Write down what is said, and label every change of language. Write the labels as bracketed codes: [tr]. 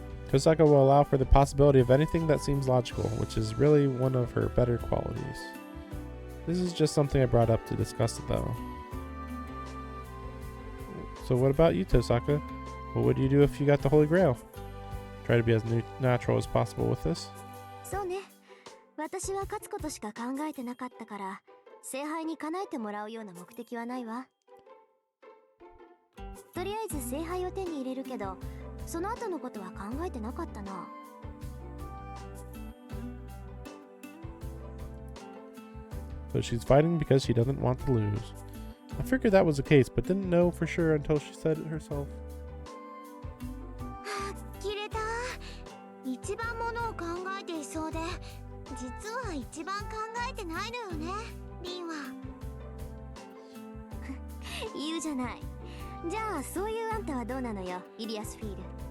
[en] Tosaka will allow for the possibility of anything that seems logical, which is really one of her better qualities. This is just something I brought up to discuss it though. So what about you, Tosaka? What would you do if you got the Holy Grail? Try to be as natural as possible with this. [ja] そうね。私は勝つことしか考えてなかったから、聖杯に叶えてもらうような目的はないわ。とりあえず聖杯を手に入れるけど、その後のことは考えてなかったな。 [en] So she's fighting because she doesn't want to lose. I figured that was the case, but didn't know for sure until she said it herself. [ja] 切れた。一番ものを考えていそうで、実は一番考えてないのよね、リンは。言うじゃない。じゃあそういうあんたはどうなのよ、イリアスフィール。